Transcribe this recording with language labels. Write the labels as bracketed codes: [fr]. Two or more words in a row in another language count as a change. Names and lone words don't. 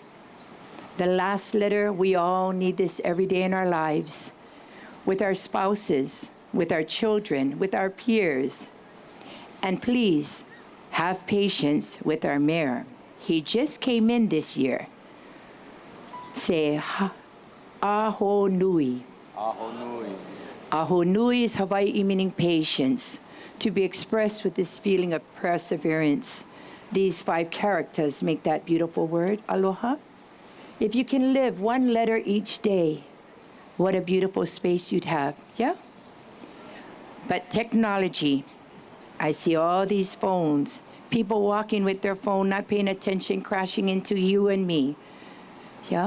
[en] The last letter, we all need this every day in our lives, with our spouses, with our children, with our peers. And please, have patience with our mayor. He just came in this year. Say, [haw] aho nui. Aho nui. Aho nui [en] is Hawaii meaning patience, to be expressed with this feeling of perseverance. These 5 characters make that beautiful word, aloha. If you can live 1 letter each day, what a beautiful space you'd have, yeah? But technology, I see all these phones, people walking with their phone, not paying attention, crashing into you and me, yeah?